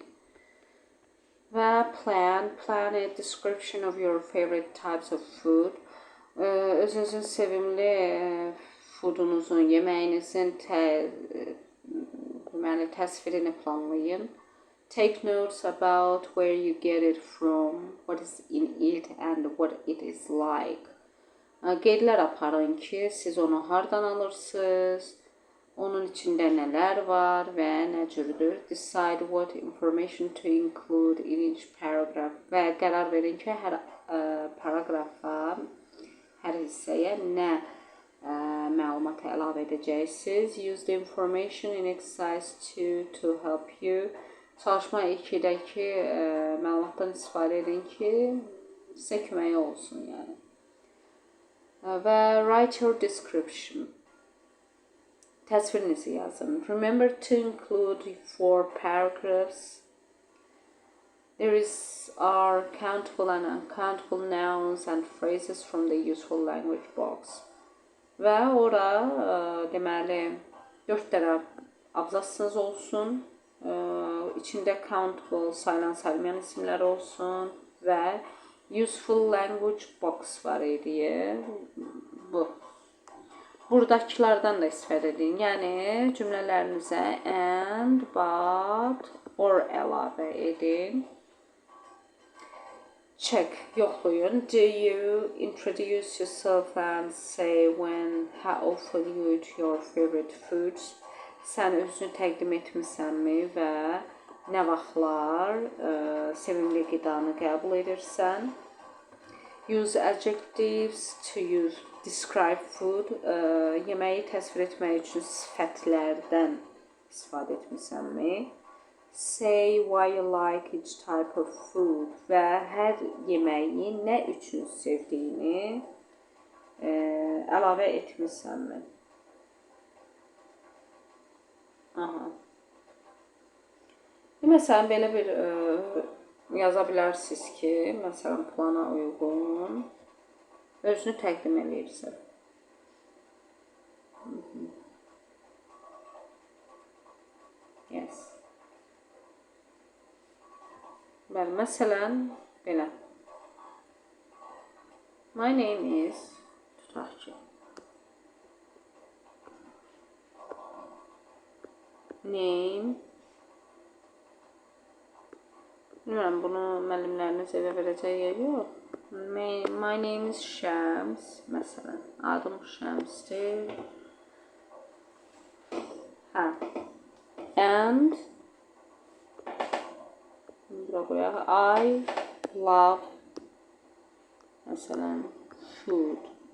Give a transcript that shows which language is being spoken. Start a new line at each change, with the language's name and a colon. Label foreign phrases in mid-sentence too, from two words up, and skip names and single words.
English: Və plan a description of your favorite types of food.
Azerbaijani: Özünüzün sevimli foodunuzun, yeməyinizin təsvirini planlayın.
English: Take notes about where you get it from, what is in it and what it is like.
Azerbaijani: Qeydlər aparın ki, siz onu hardan alırsınız, onun içində nələr var və nə cürdür.
English: Decide what information to include in each paragraph.
Azerbaijani: Və qərar verin ki, hər paragrafa, hər hissəyə nə məlumat əlavə edəcəksiniz.
English: Use the information in exercise 2 to help you.
Azerbaijani: Çalışma 2-dəki məlumatdan istifadə edin ki, sizə kömək olsun, yəni.
English: Və write your description.
Azerbaijani: Təsvirinizi yazın.
English: Remember to include 4 paragraphs. There are countable and uncountable nouns and phrases from the useful language box.
Azerbaijani: Və ora deməli 4 dənə abzasınız olsun. İçində countable, sayılan, sayılmayan isimlər olsun və
English: useful language box
Azerbaijani: var idi. Bu. Buradakilardan da istifadə edin. Yəni cümlələrinizə
English: and, but, or
Azerbaijani: əlavə edin. Check, yoxlayın.
English: Do you introduce yourself and say when, how often you eat your favorite foods?
Azerbaijani: Sən özünü təqdim etmisənmi və nə vaxtlar sevimli qidanı qəbul edirsən?
English: Use adjectives to describe food.
Azerbaijani: Yeməyi təsvir etmək üçün sifətlərdən istifadə etmisənmi?
English: Say why you like each type of food.
Azerbaijani: Və hər yeməyi nə üçün sevdiyini əlavə etmisənmi? Aha. Məsələn, belə bir yaza bilərsiniz ki, məsələn, plana uyğun özünü təqdim edirsən.
English: Yes.
Azerbaijani: Bəli, məsələn, belə.
English: My name is,
Azerbaijani: tutaq ki, name. Bilmirəm, bunu müəllimləriniz evə verəcək ya yox.
English: My name is Shams, məsələn.
Azerbaijani: Adım Şamsdir. Hə. And bura qoyaq.
English: I love, məsələn, food.